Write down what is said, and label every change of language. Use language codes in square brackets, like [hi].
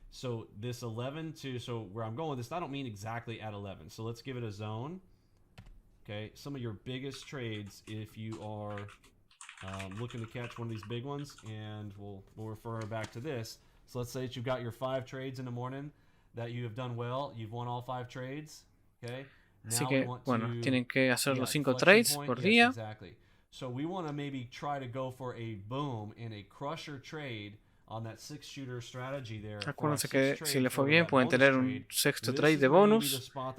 [en] So this 11 to, so where I'm going with this, I don't mean exactly at 11. So let's give it a zone. Okay. Some of your biggest trades, if you are looking to catch one of these big ones, and we'll refer back to this. So let's say that you've got your 5 trades in the morning that you have done well. You've won all 5 trades. Okay. [es] Así que, bueno, tienen que hacer los 5 trades por día. [en] Exactly. So we want to maybe try to go for a boom and a crusher trade on that 6-shooter strategy there. [es] Acuérdense que si le fue bien pueden tener un sexto trade de bonus.